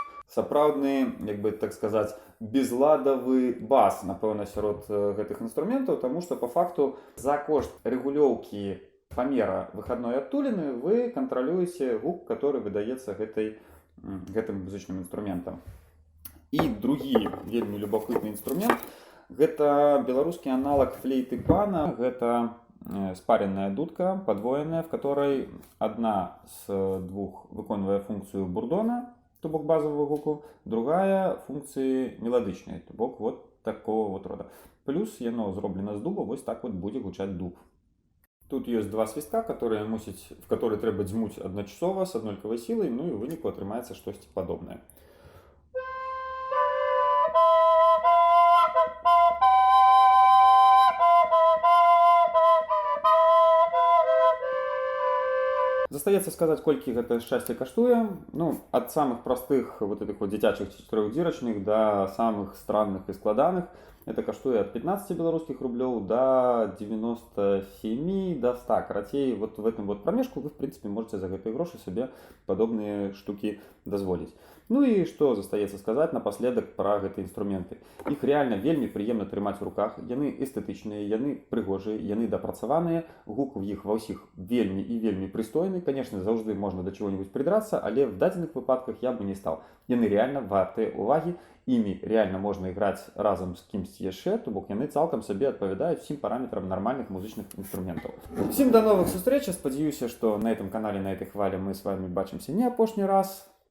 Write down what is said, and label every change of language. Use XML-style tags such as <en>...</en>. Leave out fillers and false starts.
<be>Сапраўдны, як бы так сказаць, безладавы бас, напэўна, сярод гэтых інструментаў, таму што па факту за кошт рэгулёўкі памера выхадной адтуліны вы кантралюеце гук, который выдаецца гэтым музычным інструментам. І другі вельмі любопытны інструмент — гэта беларускі аналаг флейты пана. Гэта спаренная дудка, падвоеная,</be> <ru>в которой</ru> <be>одна з двух выконвае функцыю бурдона, то бок базового гуку, другая</be> <ru>функции мелодичной,</ru> <be>то бок</be> <ru>вот такого вот рода.</ru> <be>Плюс яно зроблено з дуба, вось так вот будет гучать дуб. Тут есть два свистка, в которые трэба дзьмуць адначасова с аднолькавай силой, ну и ў выніку атрымаецца штосьці падобнае. Застаецца сказаць, колькі гэта шчасце каштуе. Ну, ад самых простых вот этих вот дзіцячых чатырохдзірачных да самых странных і складаных. Это каштуе ад 15 беларускіх рублёў до 97, до 100.</be> <ru>Карацей, вот в этом вот промежку вы, в принципе, можете за гэтыя грошы себе подобные штуки дазволіць.</ru> <be>Ну і што застаецца сказаць напоследак пра гэтыя інструменты. Іх реально вельмі прыемна трымаць у руках, яны эстэтычныя, яны прыгожыя, яны дапрацаваныя, гук у іх ва ўсіх вельмі і вельмі прыстойны.</be> <ru>Конечно, заўжды можна да чего-нибудь придраться, але в дадзеных выпадках я бы не стал.</ru> <be>Яны реально вартыя увагі, імі реально можна іграць разам з кімсьці яшчэ, то бок яны цалкам сабе адпавядаюць всім параметрам нармальных музычных інструментаў. Всім до новых сустрэч, спадзяюся, што на этом канале, на этой хвале мы с вами бачымся не апошні раз.</be>